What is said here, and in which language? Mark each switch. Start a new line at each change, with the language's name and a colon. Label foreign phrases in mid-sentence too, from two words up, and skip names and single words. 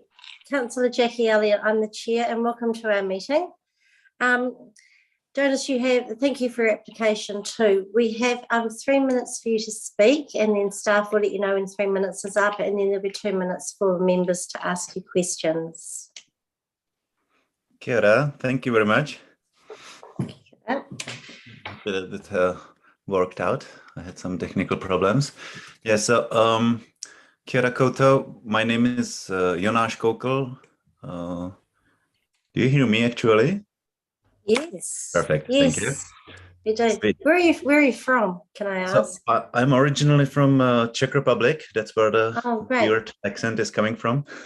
English: Councillor Jackie Elliott, I'm the chair and welcome to our meeting. Jonas, thank you for your application too. We have 3 minutes for you to speak, and then staff will let you know when 3 minutes is up, and then there'll be 2 minutes for members to ask you questions.
Māori: Kia ora,
English: thank you very much. Yeah. It worked out. I had some technical problems. Yeah, so
Māori: kia ora koutou.
English: My name is Jonas Kokel. Do you hear me actually? Yes. Perfect. Yes. Thank you. You do. Sweet. Where are you from? Can I ask? So I'm originally from Czech Republic. That's where the weird accent is coming from.